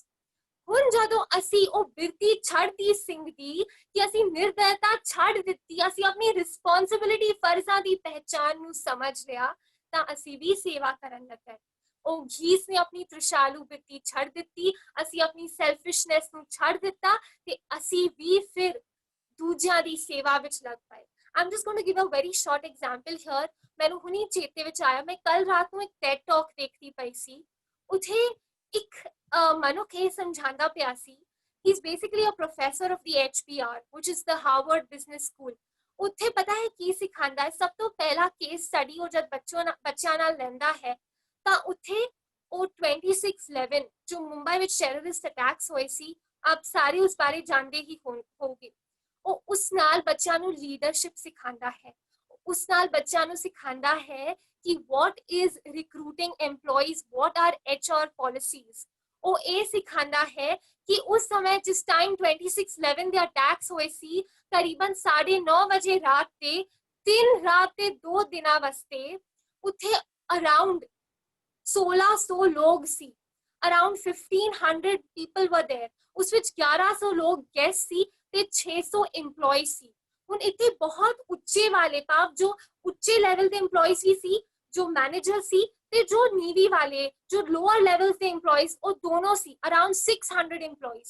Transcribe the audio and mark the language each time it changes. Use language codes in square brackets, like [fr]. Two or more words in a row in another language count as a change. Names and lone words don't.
[pa] ਹੁਣ ਜਦੋਂ ਅਸੀਂ ਉਹ ਬਿਰਤੀ ਛੱਡਤੀ ਸਿੰਘ ਦੀ, ਕਿ ਅਸੀਂ ਨਿਰਦयता ਛੱਡ ਦਿੱਤੀ, ਅਸੀਂ ਆਪਣੀ ਰਿਸਪੌਂਸਿਬਿਲਿਟੀ, ਫਰਜ਼ਾਂ ਦੀ ਪਹਿਚਾਨ ਨੂੰ ਸਮਝ ਲਿਆ, ਤਾਂ ਅਸੀਂ ਵੀ ਸੇਵਾ ਕਰਨ ਲੱਗੇ। ਉਹ ਘੀਸ ਨੇ ਆਪਣੀ ਤ੍ਰਿਸ਼ਾਲੂ ਬਿਰਤੀ ਛੱਡ ਦਿੱਤੀ, ਅਸੀਂ ਆਪਣੀ ਸੈਲਫਿਸ਼ਨੈਸ ਨੂੰ ਛੱਡ ਦਿੱਤਾ ਤੇ ਅਸੀਂ ਵੀ ਫਿਰ ਦੂਜਿਆਂ ਦੀ ਸੇਵਾ ਵਿੱਚ ਲੱਗ ਪਏ। [en] I'm just going to give a very short example here. [pa] ਮੈਨੂੰ ਹੁਣੀ ਚੇਤੇ ਵਿੱਚ ਆਇਆ, ਮੈਂ ਕੱਲ ਰਾਤ ਨੂੰ ਇੱਕ TED Talk ਦੇਖਦੀ ਪਈ ਸੀ। ਉੱਥੇ ਇੱਕ ਮਨੁੱਖ ਇਹ ਸਮਝਾਉਂਦਾ ਪਿਆ ਸੀ, [en] he is basically a professor of the HBR, which is the Harvard Business School. [pa] ਉੱਥੇ ਪਤਾ ਹੈ ਕੀ ਸਿਖਾਉਂਦਾ ਹੈ, ਸਭ ਤੋਂ ਪਹਿਲਾ [en] case study [pa] ਉਹ ਜਦ ਬੱਚਿਆਂ ਨਾਲ ਲੈਂਦਾ ਹੈ, ਤਾਂ ਉੱਥੇ ਉਹ 26/11 ਜੋ ਮੁੰਬਈ ਵਿੱਚ [en] terrorist attacks [pa] ਹੋਏ ਸੀ, ਆਪ ਸਾਰੇ ਉਸ ਬਾਰੇ ਜਾਣਦੇ ਹੀ ਹੋਗੇ। ਉਹ ਉਸ ਨਾਲ ਬੱਚਿਆਂ ਨੂੰ ਲੀਡਰਸ਼ਿਪ ਸਿਖਾਉਂਦਾ ਹੈ, ਉਸ ਨਾਲ ਬੱਚਿਆਂ ਨੂੰ ਸਿਖਾਉਂਦਾ ਹੈ ਕਿ [en] what is recruiting employees, what are HR policies। [pa] ਉਹ ਇਹ ਸਿਖਾਉਂਦਾ ਹੈ ਕਿ ਉਸ ਸਮੇਂ ਜਿਸ ਟਾਈਮ 26/11 ਦੇ ਅਟੈਕਸ ਹੋਏ ਸੀ, ਕਰੀਬਨ 9:30 ਵਜੇ ਰਾਤ ਤੇ 3 ਰਾਤ ਤੇ 2 ਦਿਨਾਂ ਵਾਸਤੇ ਉੱਥੇ ਅਰਾਊਂਡ 1600 ਲੋਕ ਸੀ, [en] around 1500 people were there. [pa] ਉਸ ਵਿੱਚ 1100 ਲੋਕ ਗੈਸਟ ਸੀ ਤੇ 600 EMPLOYEE ਸੀ। ਹੁਣ ਇੱਥੇ ਬਹੁਤ ਉੱਚੇ ਵਾਲੇ, ਭਾਵ ਜੋ ਉੱਚੇ ਲੈਵਲ ਦੇ EMPLOYEES ਵੀ ਸੀ, ਜੋ ਮੈਨੇਜਰ ਸੀ ਤੇ ਜੋ ਨੀਵੀ ਵਾਲੇ, ਜੋ [en] lower level [pa] ਦੇ EMPLOYEES, ਉਹ ਦੋਨੋਂ ਸੀ, ਅਰਾਊਂਡ 600 EMPLOYEES।